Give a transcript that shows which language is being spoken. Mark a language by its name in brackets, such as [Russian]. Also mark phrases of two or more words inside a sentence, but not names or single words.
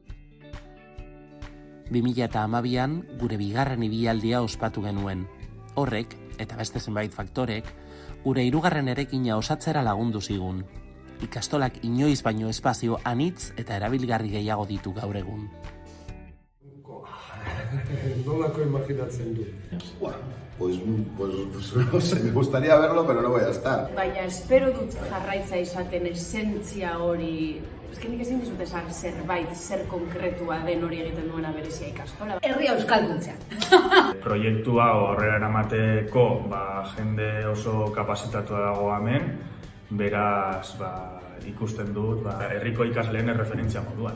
[Basque] 2012an gure bigarren ibilaldia ospatu genuen. Horrek, eta beste zenbait faktorek, gure 3. eraikina osatzera lagundu zigun. Ikastolak inoiz baino espazio anitz eta erabilgarri gehiago ditu gaur egun. Nolako imaginatzen du? [Spanish] Pues no sé, me gustaría verlo, pero no voy a estar. [Basque] Baina espero dut jarraitza izaten esentzia hori, nik ezin dizut esan zerbait, zer konkretua den hori egiten duena berezia ikastola. Herria euskalduntzea. Proiektua horrela eramateko jende oso kapazitatua dago hemen, beraz ikusten dut herriko ikasleen erreferentzia moduan.